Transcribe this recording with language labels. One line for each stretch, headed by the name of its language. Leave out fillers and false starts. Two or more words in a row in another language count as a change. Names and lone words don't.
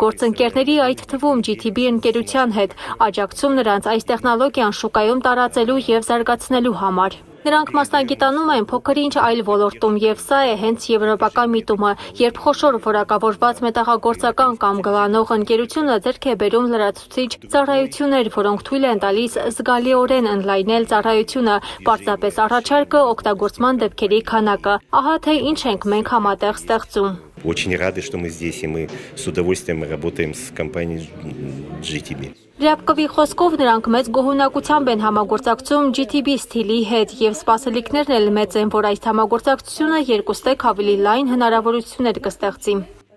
Armenian: գործընկերների, այդ թվում GTB ընկերության հետ, աջակցում նրանց այս տեխնոլոգիան շուկայում տարածելու եւ զարգացնելու համար։ Նրանք մասնագիտանում են փոքր-ինչ այլ ոլորտում եւ սա է հենց եվրոպական միտումը, երբ խոշոր որակավորված մետաղագործական կամ գլանող ընկերությունը ձեռք է բերում լրացուցիչ ծառայություններ, որոնք թույլ են տալիս զգալիորեն ընդլայնել ծառայությունը, պարզապես առաջարկը, օգտագործման դեպքերի քանակը։ Ահա թե ինչ ենք մենք համատեղ ստեղծում։
Russian: Очень рады, что мы здесь, и мы с удовольствием работаем с компанией GTB.
Armenian: Ռябկովի խոսքով նրանք մեծ գոհունակությամբ են համագործակցում GTB Steel-ի հետ եւ սպասելիքներն էլ մեծ են, որ այս համագործակցությունը երկուստեք ավելի լայն հնարավորություններ կստեղծի։